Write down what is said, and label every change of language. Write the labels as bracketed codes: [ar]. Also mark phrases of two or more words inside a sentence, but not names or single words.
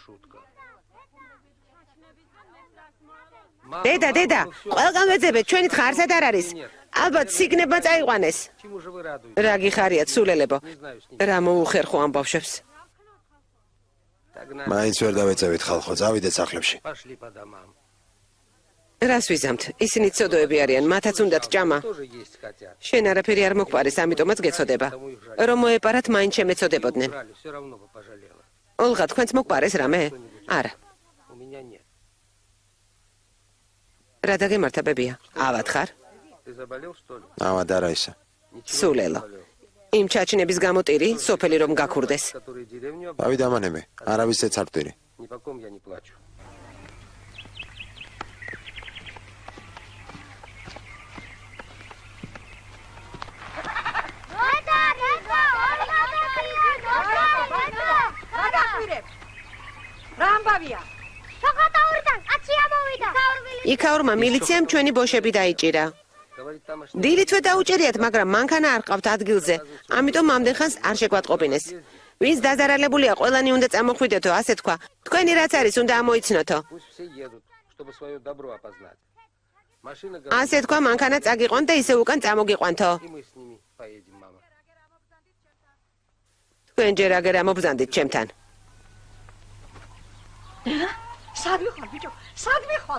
[ka] დედა, ყველგან ვეძებეთ, ჩვენით ხარსად არ არის. ალბათ სიგნებმა წაიყვანეს. რა გიხარიათ, სულელებო. რა მოუხერხო ამ ბავშვებს. მაინც ვერ დავეწევით ხალხო, წავიდეთ სახლებში. [ru] Пошли по домам. [ka] რას ვიზამთ? ისინი ცოდოები არიან, მათაც უნდათ ჭამა. [ru] Тоже есть хотят. [ka] შენ არაფერი არ მოგყარეს, ამიტომაც გეცოდება. რომ მოეპარათ, მაინც შემეცოდებოდნენ. [ru] Все равно бы пожалела. [ka] ოლღა, თქვენც მოგყარეს რამე? არა. [ru] У меня нет. [ka] რა დაგემართა ბებია? ავად ხარ? [ru] Ты заболел, что ли? [ka] ავად არა ისა. სულელო. იმ ჩაჩინების გამო ტირი, სოფელი რომ გაქურდეს. [ru] Который деревню [ka] ავი დამანებე, არავისეც არ ვტირი. [ru] ни по ком я не плачу. [ka] რამბავია. სოხატაურიდან კაცი ამოვიდა. იქაურმა მილიციამ ჩვენი ბოშები დაიჭირა. [ru] Говорит, там аж [ka] დილითვე დაუჭერიათ, მაგრამ მანქანა არ ყავთ ადგილზე. ამიტომ ამდენ ხანს არ შეგვატყობინეს. ვინც დაზარალებულია, ყველანი უნდა წამოხვიდეთო, ასე თქვა. თქვენი რაც არის, უნდა ამოიცნოთო. [ru] пусть все едут, чтобы свое добро опознать. Машина [ka] ასე თქვა, მანქანა წაგიყვან და ისე უკან წამოგიყვანთო. [ru] и мы с ними поедем, мама. [ka] თქვენ ჯერ აგერ ამობრძანდით ჩემთან. სადმე ხარ ბიჭო? სადმე ხარ?